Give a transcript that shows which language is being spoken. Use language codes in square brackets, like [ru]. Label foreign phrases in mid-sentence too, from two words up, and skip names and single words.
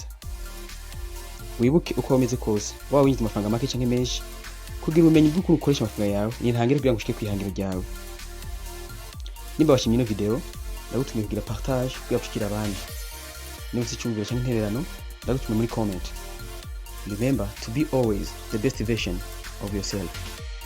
[rn] Wibuke uko wameze kose waba winjiza amafaranga make canke menshi kugira umenye uko ukoresha amafaranga yawe ni ntangire kugira ngo ushike kwihangiro ryawe. Nimba washimye ino video ndagutumiye kugira partage kugira gushikira abandi. Niba usicyumvira canke intererano ndagutumiye muri comment. [en] Remember to be always the best version of yourself.